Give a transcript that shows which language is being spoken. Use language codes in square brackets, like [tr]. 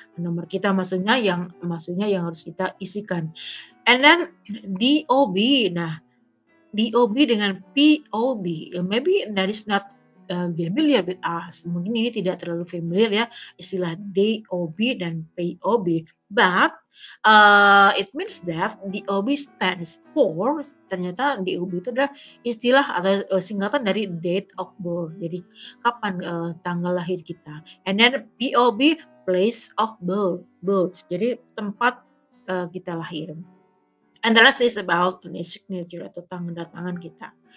[id] Nomor kita maksudnya yang harus kita isikan. [en] And then DOB. Nah, DOB dengan POB, maybe that is not familiar with us. [id] Mungkin ini tidak terlalu familiar ya, istilah DOB dan POB. [en] But it means that DOB stands for, [id] ternyata DOB itu adalah istilah atau singkatan dari [en] date of birth. [id] Jadi kapan tanggal lahir kita. [en] And then POB, place of birth. [id] Jadi tempat kita lahir. [en] And the last is about the signature [id] atau tanda tangan kita.